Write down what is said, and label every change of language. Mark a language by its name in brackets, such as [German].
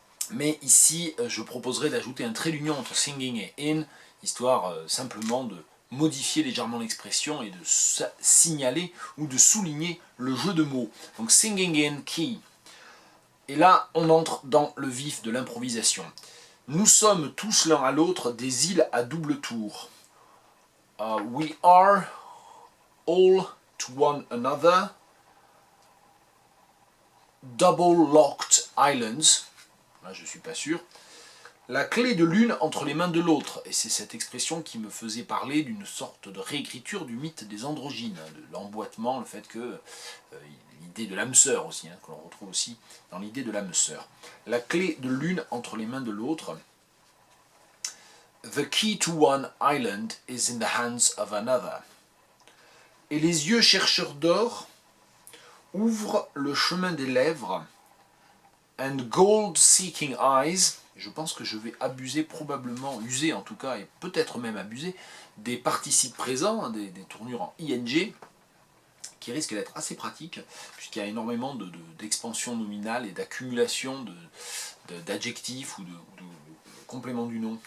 [French] Mais ici, je proposerai d'ajouter un trait d'union entre singing et in, histoire simplement de modifier légèrement l'expression et de signaler ou de souligner le jeu de mots. Donc [English] singing in key. [French] Et là, on entre dans le vif de l'improvisation. Nous sommes tous l'un à l'autre des îles à double tour. [English] We are all to one another double-locked islands. [French] Là, je ne suis pas sûr. La clé de l'une entre les mains de l'autre. Et c'est cette expression qui me faisait parler d'une sorte de réécriture du mythe des androgynes, de l'emboîtement, le fait que l'idée de l'âme sœur aussi, que l'on retrouve aussi dans l'idée de l'âme sœur. La clé de l'une entre les mains de l'autre. [English] The key to one island is in the hands of another. [French] Et les yeux chercheurs d'or ouvrent le chemin des lèvres. [English] And gold-seeking eyes, [French] je pense que je vais abuser probablement, user en tout cas, et peut-être même abuser, des participes présents, des tournures en ing, qui risquent d'être assez pratiques, puisqu'il y a énormément d'expansion nominale et d'accumulation d'adjectifs ou de compléments du nom.